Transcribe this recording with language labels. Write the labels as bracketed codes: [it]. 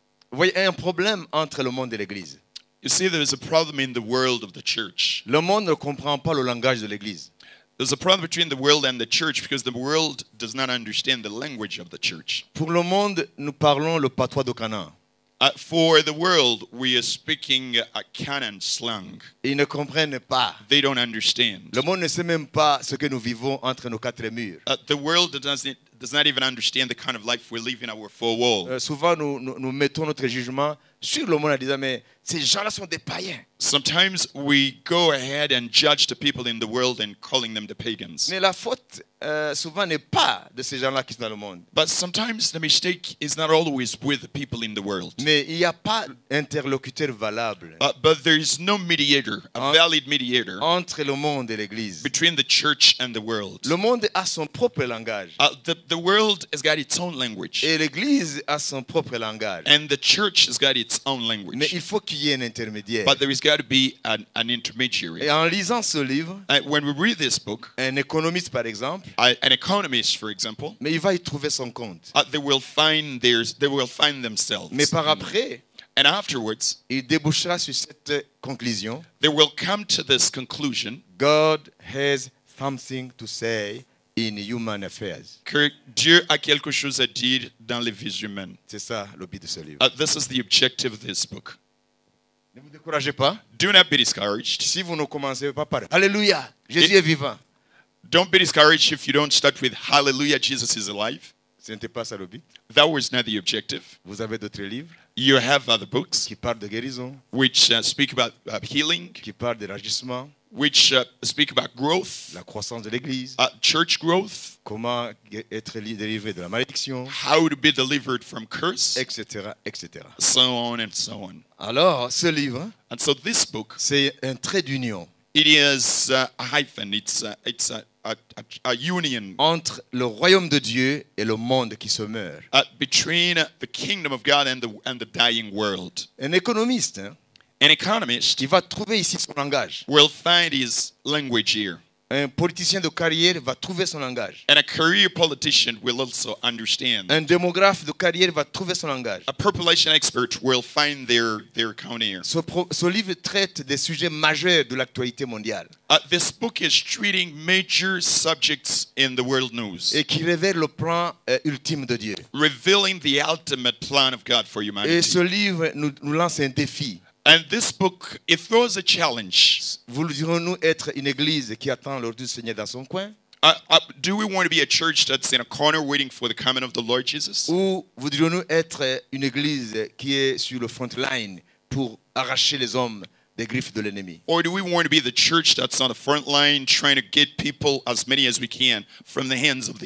[fr] vous voyez, un problème entre le monde et l'Église. [en] You see, there is a problem in the world of the church. [fr] Le monde ne comprend pas le langage de l'Église. [en] There's a problem between the world and the church because the world does not understand the language of the church. [fr] Pour le monde, nous parlons le patois de Canaan. [en] For the world, we are speaking a Canaan slang. [fr] Ils ne comprennent pas. [en] They don't understand. [fr] Le monde ne sait même pas ce que nous vivons entre nos quatre murs. [en] The world does not even understand the kind of life we live in our four walls. [fr] Souvent, nous mettons notre jugement sur le monde en disant, mais ces gens-là sont des païens. [en] Sometimes we go ahead and judge the people in the world and calling them the pagans. [fr] Mais la faute, souvent, n'est pas de ces gens-là qui sont dans le monde. [en] But sometimes the mistake is not always with the people in the world. [fr] Mais il n'y a pas d'interlocuteur valable [en] But there is no mediator, a valid mediator, [fr] entre le monde et l'Église. [en] between the church and the world. [fr] Le monde a son propre langage. [en] The world has got its own language. [fr] Et l'Église a son propre langage. [en] And the church has got its own [fr] Mais [en] language. [fr] il faut qu'il y ait un intermédiaire. [en] But there has got to be an intermediary. [fr] Et en lisant ce livre, [en] When we read this book, [fr] un économiste, par exemple, [en] an economist, for example, [fr] mais il va y trouver son compte. [en] they will find themselves. [fr] Mais par après, [en] And afterwards, [fr] il débouchera sur cette conclusion. [en] they will come to this conclusion God has something to say in human affairs. [fr] que Dieu a quelque chose à dire dans les vies humaines. C'est ça le but de ce livre. [en] This is the objective of this book. [fr] Ne vous découragez pas. [en] Do not be discouraged. [fr] Si vous ne commencez pas par Alléluia, Jésus est vivant. [en] Don't be discouraged if you don't start with Hallelujah, Jesus is alive. [fr] Ce n'était pas ça le but. [en] That was not the objective. [fr] Vous avez d'autres livres [en] You have other books [fr] qui parlent de guérison, [en] which speak about healing, [fr] qui parlent d'élargissement, [en] which speak about growth, [fr] la croissance de l'Église, [en] church growth, [fr] comment être délivré de la malédiction, [en] how to be delivered from curse, [fr] etc., etc. [en] so on and so on. [fr] Alors, ce livre, [en] And so this book, [fr] c'est un trait d'union [en] it is a hyphen. It's a union [fr] entre le royaume de Dieu et le monde qui se meurt. [en] between the kingdom of God and the dying world. [fr] Un économiste, hein, [en] An economist [fr] il va trouver ici son langage. [en] will find his language here. [fr] Un politicien de carrière va trouver son langage. [en] And a career politician will also understand. [fr] Un démographe de carrière va trouver son langage. [en] A population expert will find their account here. [fr] Ce livre traite des sujets majeurs de l'actualité mondiale [en] This book is treating major subjects in the world news, [fr] et qui révèle le plan ultime de Dieu. [en] revealing the ultimate plan of God for [fr] Et [en] humanity. [fr] ce livre nous lance un défi. [en] And this book, it throws a challenge. [fr] Voudrions-nous être une église qui attend l'ordre du Seigneur dans son coin? [en] Do we want to be a church that's in a corner waiting for the coming of the Lord Jesus? [fr] Ou voudrions-nous être une église qui est sur le front line pour arracher les hommes des griffes de l'ennemi? [en] Or do we want to be the church that's on the front line trying to get people, as many as we can, from the hands of the